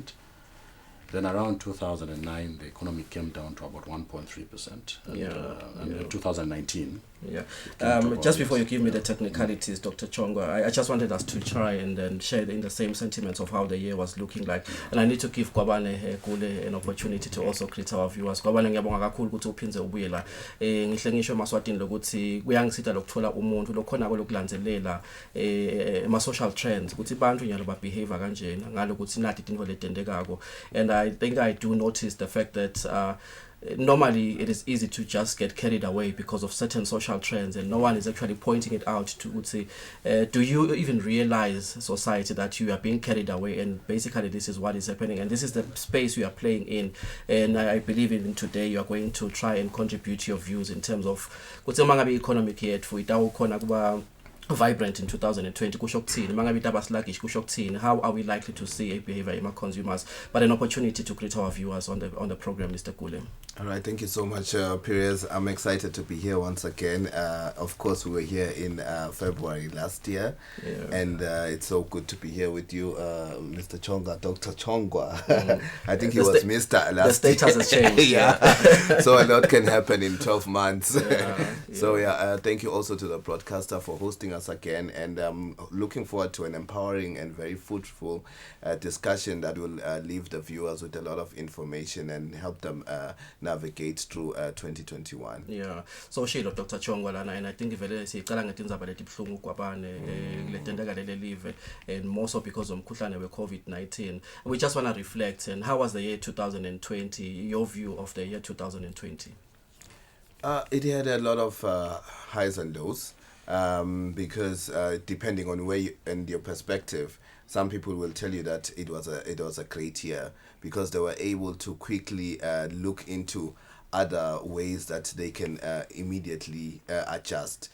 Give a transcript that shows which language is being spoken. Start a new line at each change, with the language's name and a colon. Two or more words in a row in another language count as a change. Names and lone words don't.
English: Then around 2009, the economy came down to about 1.3%. And 2019. Yeah. Just before you give me the technicalities, Dr. Chongwa, I just wanted us to try and then share in the same sentiments of how the year was looking like. And I need to give Kwabane Kule an opportunity to also greet our viewers.
Swati: Kwabane ngiyabonga kakhulu ukuthi uphinze ubuye la. Ngihle ngisho emaswatini lokuthi kuyangisitha lokuthola umuntu lokhona lokulandzelela ama
English: social trends
Swati: ukuthi abantu nyalo ba behavior kanjena ngalo ukuthi nathi into letendekako.
English: And I think I do notice the fact that normally it is easy to just get carried away because of certain social trends, and no one is actually pointing it out to would say, do you even realize, society, that you are being carried away, and basically this is what is happening, and this is the space you are playing in. And I believe even today you are going to try and contribute your views in terms of
Swati: kutse mangabe economic yethu itawukhona kuba vibrant in 2020 kusho kuthini, mangabe itaba sluggish kusho kuthini.
English: How are we likely to see a behavior in our consumers? But an opportunity to greet our viewers on the program, Mr. Kule. All right, thank you so much, Perez. I'm excited to be here once again. Of course, we were here in February last year, and it's so good to be here with you, Mr. Chonga, Dr. Chongwa. I think he was Mr. last year. The status has changed. Yeah, so a lot can happen in 12 months. So thank you also to the broadcaster for hosting us again, and I'm looking forward to an empowering and very fruitful discussion that will leave the viewers with a lot of information and help them navigate through 2021. Yeah. So Shilo Dr. Chongwa lana, and I think
Swati: vele siqala ngetindzaba letibhlungu kwabane letendeka lele live,
English: and more so because of
Swati: umkhuhlane we
English: COVID-19. We just want to reflect, and how was the year 2020? Your view of the year 2020? It had a lot of highs and lows, because depending on where and your perspective, some people will tell you that it was a great year because they were able to quickly look into other ways that they can immediately adjust.